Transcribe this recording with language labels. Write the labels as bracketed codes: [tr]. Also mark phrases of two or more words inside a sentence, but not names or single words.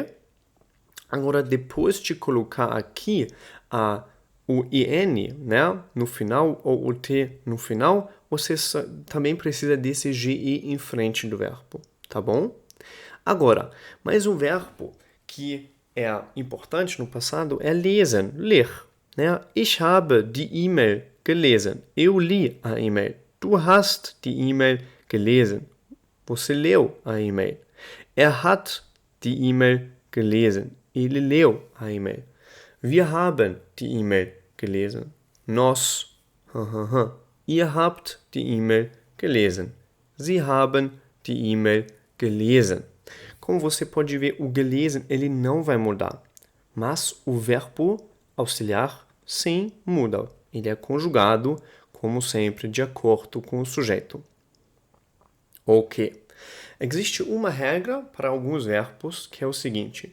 [pt] Agora, depois de colocar aqui o EN, né, no final, ou o T no final, você também precisa desse GE em frente do verbo, tá bom? Agora, mais um verbo que é importante no passado é lesen, ler, né? [de] Ich habe die E-Mail gelesen. [pt] Eu li a e-mail. [de] Du hast die E-Mail gelesen. [pt] Você leu a e-mail. [de] Er hat die E-Mail gelesen. [pt] Ele leu a e-mail. [de] Wir haben die E-Mail gelesen. [pt] Nós. [de] Ihr habt die E-Mail gelesen. Sie haben die E-Mail gelesen. [pt] Como você pode ver, o gelesen ele não vai mudar. Mas o verbo auxiliar sim muda. Ele é conjugado, como sempre, de acordo com o sujeito. Ok. Existe uma regra para alguns verbos que é o seguinte.